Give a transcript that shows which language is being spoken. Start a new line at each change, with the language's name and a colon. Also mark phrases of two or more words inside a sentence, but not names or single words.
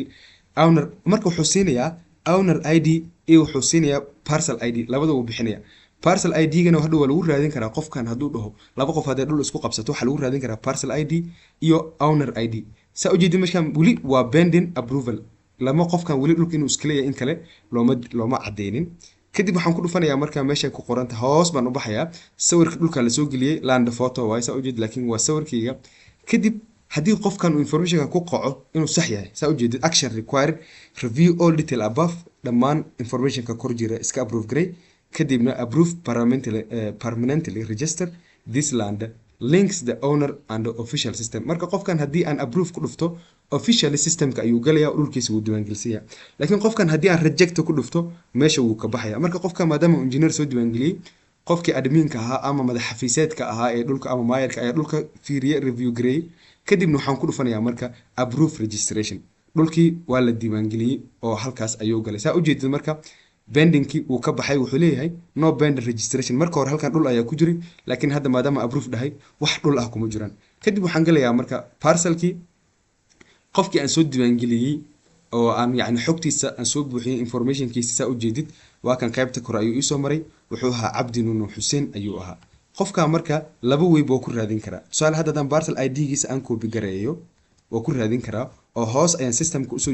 Somali: owner marka wuxuu siinayaa
English: owner ID
Somali: iyo wuxuu siinayaa
English: parcel ID
Somali: labada uu bixinaya
English: parcel ID
Somali: gana hadhow lagu raadin karaa qofkan haduu dhaho laba qof hadii dhul isku qabsato waxa lagu raadin karaa
English: parcel ID
Somali: iyo
English: owner ID
Somali: sa ujeedin meeshan wali waa
English: pending approval
Somali: lama qofkan wali dhulka inuu iska leeyahay in kale looma cadeynin kadib waxaan ku dhufanayaa marka meesha ku qoranta hoos baan u baxayaa sawirka dhulka la soo geliyay
English: land photo
Somali: way sa ujeed laakiin waa sawirkayga kadib haddii qofkan uu informationka ku qaco inuu sax yahay saa ujeedid
English: action required review all detail above
Somali: dhammaan informationka kor jira iska approve garay kadibna
English: approve permanently register this land links the owner and the official system
Somali: marka qofkan haddii aan approve ku dhufto
English: official systemka
Somali: ayuu galayaa dhulkiisa wuu diiwaangelisiyaa laakiin qofkan haddii aan reject ku dhufto meesha wuu ka baxaya marka qofkan maadaama engineer soo diiwaangeliyey qofkii adminka ahaa ama madax xafiiseedka ahaa ee dhulka ama maayarka ayaa dhulka fiiriye review gareeyey kadibna waxaan ku dhufanayaa marka
English: approve registration
Somali: dhulkii waa la diiwaangeliyey oo halkaas ayuu galay saa ujeedid marka bendingkii uu ka baxay wuxuu leeyahay
English: no bend registration
Somali: marka hore halkan dhul ayaa ku jiray laakiin hadda maadaama approve dhahay wax dhul ah kuma jiraan kadib waxaan galayaa marka parcelkii qofkii aan soo diiwaangeliyey oo aan yacni xogtiisa aan soo buuxiyey informationkiisa saa ujeedid waa kan qaybta kore ayuu iisoo maray wuxuu ahaa cabdi nuno xuseen ayuu ahaa qofkaa marka laba weyb oo ku raadin karaa tusaale hadda haddaan
English: parcel ID-giisa
Somali: aan copy gareeyo waa ku raadin karaa oo hoos ayaan systemka usoo